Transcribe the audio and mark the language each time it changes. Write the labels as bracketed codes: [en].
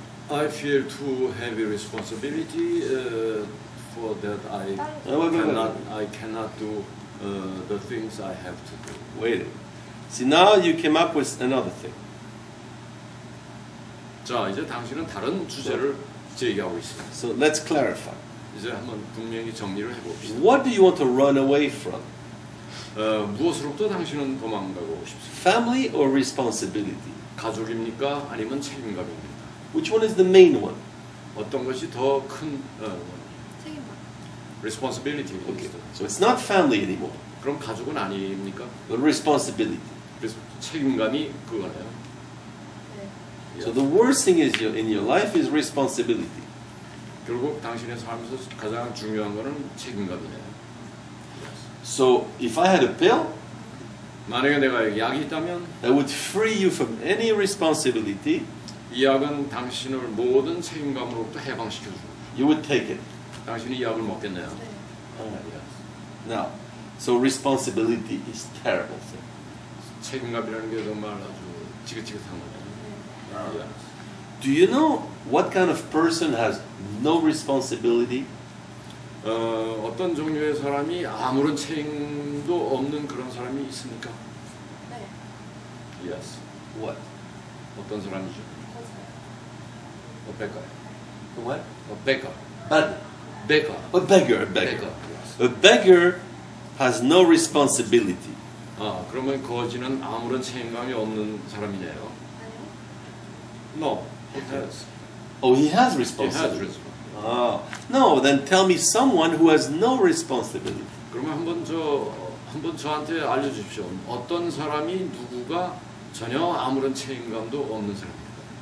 [en] I feel too heavy responsibility for that I cannot do the things I have to do. Wait. See, now you came up with another thing. [ko] 자, 이제 당신은 다른 주제를 제기하고 있습니다. [en] So let's clarify. [ko] 이제 한번 분명히 정리를 해봅시다. [en] What do you want to run away from? [ko] 무엇으로부터 당신은 도망가고 싶습니까? [en] Family or responsibility? [ko] 가족입니까? 아니면 책임감입니까? [en] Which one is the main one? [ko] 어떤 것이 더 큰 책임감. responsibility입니까? [en] Okay. So it's not family anymore, [ko] 그럼 가족은 아닙니까? [en] but responsibility. [ko] 그래서 책임감이 그거네요. 네. [en] So the worst thing is in your life is responsibility. [ko] 결국 당신의 삶에서 가장 중요한 것은 책임감이네요. [en] So if I had a pill, [ko] 만약에 내가 약이 있다면 [en] that would free you from any responsibility, [ko] 이 약은 당신을 모든 책임감으로부터 해방시켜줍니다. [en] you would take it. [ko] 당신이 이 약을 먹겠네요. 네. [en] Yes. Now, so responsibility is terrible thing. [ko] 책임감이라는 게 정말 아주 지긋지긋한 거네요. 네. [en] Do you know what kind of person has no responsibility? [ko] 어떤 종류의 사람이 아무런 책임도 없는 그런 사람이 있습니까? 네. [en] Yes. What? [ko] 어떤 사람이죠? 거짓말. [en] beggar. What? beggar. Beggar. beggar. A beggar. A beggar. beggar. Yes. A beggar has no responsibility. [ko] 그러면 거지는 아무런 책임감이 없는 사람이네요. 아니요. [en] No. He has. Oh, he has He has responsibility. responsibility. No, then tell me someone who has no responsibility. [ko] 그러면 한번 저한테 알려주십시오. 어떤 사람이 누구가 전혀 아무런 책임감도 없는 사람입니까?